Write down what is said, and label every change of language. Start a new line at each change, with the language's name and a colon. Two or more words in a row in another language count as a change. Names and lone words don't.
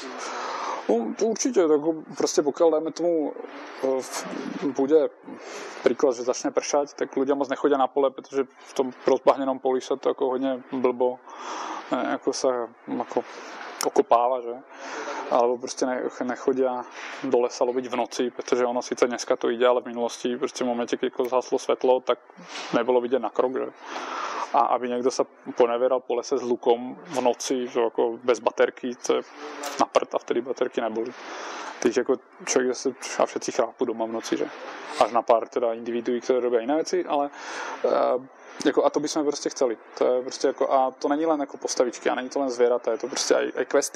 Slovak: No, určite, tak proste pokiaľ dajme tomu bude príklad, že začne pršať, tak ľudia moc nechodia na pole, pretože v tom rozbahnenom poli sa to ako hodne blbo ako sa ako okopáva, že? Alebo prostě nechodia do lesa loviť v noci, pretože ono síce dneska to ide, ale v minulosti prostě v momente, keď zhaslo svetlo, tak nebolo vidieť na krok, že? A aby niekto sa poneveral po lese s lukom v noci, že ako bez baterky, to je na prd a vtedy baterky neboli. Takže
Czech: jako člověk zase
Slovak: a všetci chrápu doma v noci, že?
Czech: Až na pár teda individuí, které robí jiné věci, ale jako, a to bychom prostě chceli. To je prostě jako, a to není len jako postavičky a není to len zvěrata, je to prostě aj questy.